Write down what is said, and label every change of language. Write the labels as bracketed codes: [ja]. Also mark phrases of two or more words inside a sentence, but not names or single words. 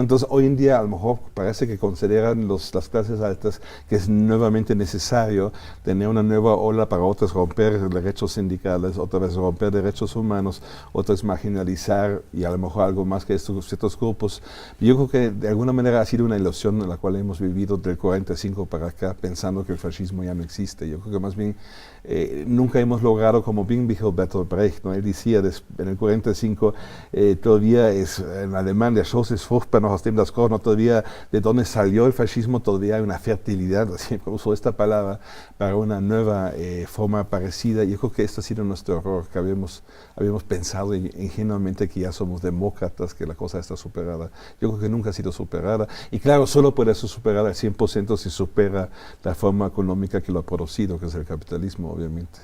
[es] Entonces hoy en día a lo mejor parece que consideran las clases altas que es nuevamente necesario tener una nueva ola para otras romper derechos sindicales, otra vez romper derechos humanos, otras marginalizar y a lo mejor algo más que estos ciertos grupos. Yo creo que de alguna manera ha sido una ilusión en la cual hemos vivido del 45 para acá pensando que el fascismo ya no existe. Yo creo que más bien nunca hemos logrado, como bien dijo Bertolt Brecht, ¿no? Él decía en el 45 todavía es en alemán, [de] der Schoß ist fruchtbar noch aus dem das Korn, [es] todavía de donde salió el fascismo todavía hay una fertilidad, siempre uso esta palabra para una nueva forma parecida. Yo creo que esto ha sido nuestro error, que habíamos pensado ingenuamente que ya somos demócratas, que la cosa está superada. Yo creo que nunca ha sido superada y claro, solo puede ser superada al 100% si supera la forma económica que lo ha producido, que es el capitalismo, obviamente.